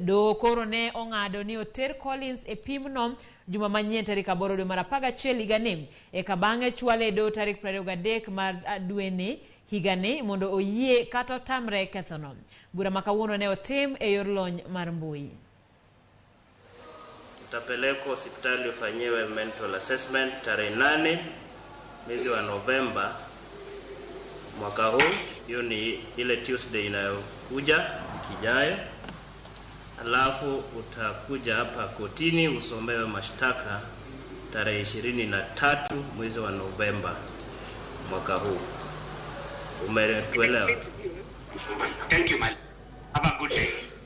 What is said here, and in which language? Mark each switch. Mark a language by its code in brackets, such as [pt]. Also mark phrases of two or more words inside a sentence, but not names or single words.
[luo] Doho koro ne ong'ado ni oter Collins e pimno juma manyien tarik 8 dwe mar 11 higani eka bang'e chwale doho tarik 23 mar dweni higani mondo oyie kata otamre kethono. Bura ma kawuono ne otim e yor lony mar mbui. [sw] Utapelekwa hospitali ufanyiwe [en] mental assessment [sw] tarehe 8 mwezi wa Novemba mwaka huu. Hiyo ni ile Tuesday inayokuja wiki ijayo. Alafu utakuja hapa kotini usomewe mashtaka tarehe 23 mwezi wa Novemba mwaka huu. Umetuelewa? [en] Thank you, man. Have a good day.